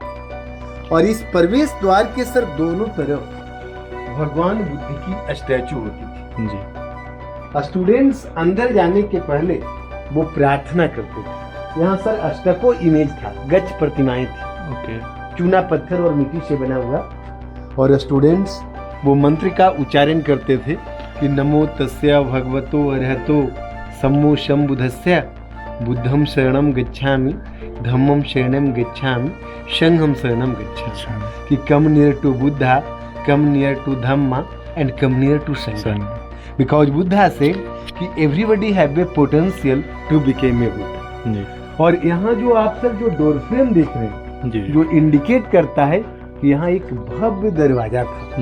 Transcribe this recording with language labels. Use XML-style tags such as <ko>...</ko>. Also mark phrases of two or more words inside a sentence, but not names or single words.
<hi>और इस प्रवेश द्वार के सर दोनों तरफ भगवान बुद्ध की स्टैचू होती थी। जी। स्टूडेंट्स अंदर जाने के पहले वो प्रार्थना करते थे। यहाँ सर अष्टको इमेज था, गज प्रतिमाएं थी। ओके। चूना पत्थर और मिट्टी से बना हुआ। और स्टूडेंट्स वो मंत्र का उच्चारण करते थे कि</hi> <pi>नमो तस्य भगवतो अरहतो सम्मो सम्बुद्धस्य बुद्धम शरणम गच्छामि धम्मम शरणम गच्छामि संघम शरणम गच्छामि।</pi> <en>कि come near to Buddha, come near to Dhamma and come near to Sangha. because Buddha say कि everybody have a potential to become a Buddha।</en> <hi>जी। और यहाँ जो आप सर जो</hi> <en>door frame</en> <hi>देख रहे हैं, जी। जो इंडिकेट करता है कि यहाँ एक भव्य दरवाजा था।</hi>